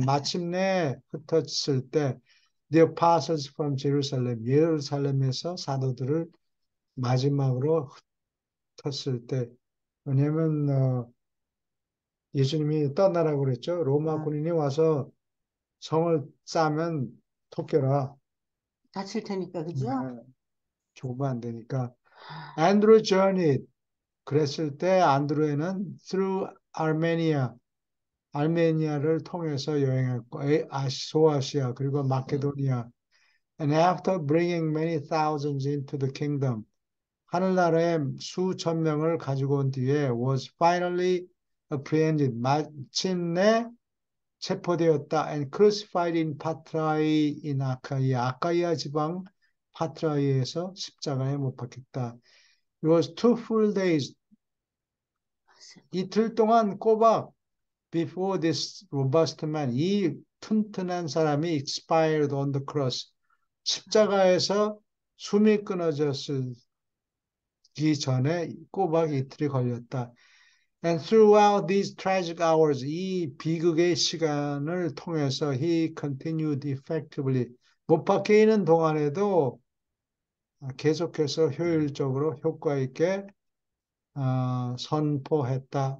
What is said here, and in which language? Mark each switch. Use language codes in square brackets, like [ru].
[ko] 마침내 흩어졌을 때 [en] the apostles from Jerusalem. [ko] 예루살렘에서 사도들을 마지막으로 흩었을 때. 왜냐면 예수님이 떠나라고 그랬죠. 로마 어, 군인이 와서 성을 싸면 토껴라. 다칠 테니까, 네, 그죠? 좁으면 안 되니까. [en] Andrew journeyed. [ko] 그랬을 때 안드로에는 [en] through Armenia, [ko] 알메니아를 통해서 여행했고, 소아시아 그리고 마케도니아. [en] And after bringing many thousands into the kingdom, [ko] 하늘나라에 수천 명을 가지고 온 뒤에 [en] was finally apprehended. [ko] 마침내 체포되었다. [en] And crucified in Patrae in 아카이아. [ko] 아카이아 지방 파트라이에서 십자가에 못 박혔다. [en] It was 2 full days. [ko] 이틀 동안 꼬박 [en] before this robust man, [ko] 이 튼튼한 사람이 [en] expired on the cross. [ko] 십자가에서 숨이 끊어졌기 전에 꼬박 이틀이 걸렸다. [en] And throughout these tragic hours, [ko] 이 비극의 시간을 통해서 [en] he continued effectively. [ko] 못 박혀 있는 동안에도 계속해서 효율적으로 효과 있게 선포했다.